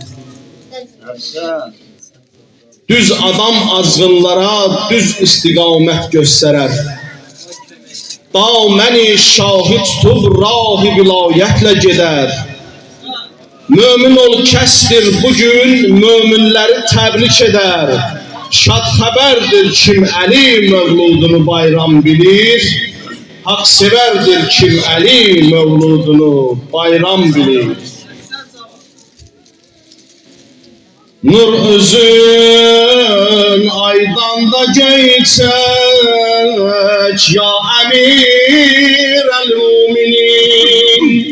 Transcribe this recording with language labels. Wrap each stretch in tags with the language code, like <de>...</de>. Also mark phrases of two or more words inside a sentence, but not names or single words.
<az>Düz adam azgınlara düz istiqamət göstərər. Daməni şahid tutub rahi vilayətlə gedər. Mömin ol kəsdir bugün, möminləri təbrik edər. Şad xəbərdir kim Ali mevludunu bayram bilir. Hak severdir kim Ali mevludunu bayram bilir.</az> <tr>Nur özün aydan da geçecek</tr> <ar>يا أمير المؤمنين.</ar>